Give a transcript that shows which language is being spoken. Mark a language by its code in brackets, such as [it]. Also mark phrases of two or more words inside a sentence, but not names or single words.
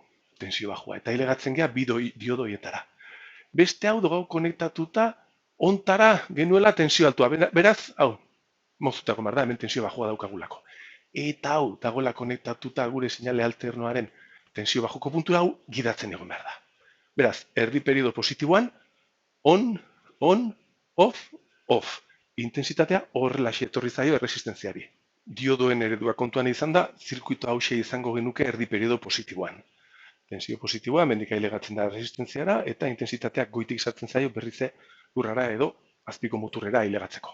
[eu] Tensio bajua, eta ilegatzen gea diodoietara. Beste hau dugu konektatuta, ontara genuela tensio altua. Beraz, hau, moztuta egon behar da, hemen tensio bajua daukagulako. Eta hau, dagoela konektatuta gure seinale alternoaren tensio bajuko puntura hau gidatzen egon behar da. Beraz, erdi periodo positiboan, [en] on, off, off. [eu] Intensitatea horrelaxe etorri zaio erresistentziari. Diodoen eredua kontuan izan da, zirkuito hause izango genuke erdi periodo positiboan. Tensio positiboa, mendika ilegatzen da resistentziara, eta intensitateak goitik sartzen zaio berrize lurrara edo azpiko muturrera ilegatzeko.